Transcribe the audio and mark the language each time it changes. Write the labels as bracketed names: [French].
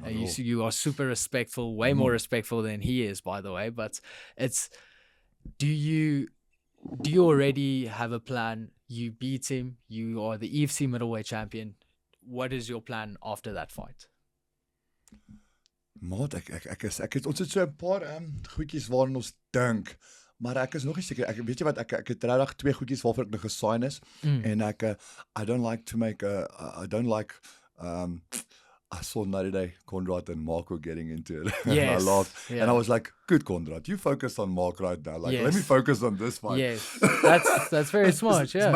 [English] you are super respectful, way more respectful than he is, by the way. But do you already have a plan? You beat him. You are the EFC middleweight champion. What is your plan after that fight? [Afrikaans] Maat, ons het so 'n paar goedjies waarna ons dink. Maar ek is nog nie seker. Weet jy wat, ek het regtig 2 goedjies waarvoor ek nog gesign is. [English] En I don't like I saw another day Conrad and Mark were getting into it. Yes. And I laughed. And I was like, good Conrad, you focus on Mark right now. Like, let me focus on this fight. Yes. That's very smart, yeah.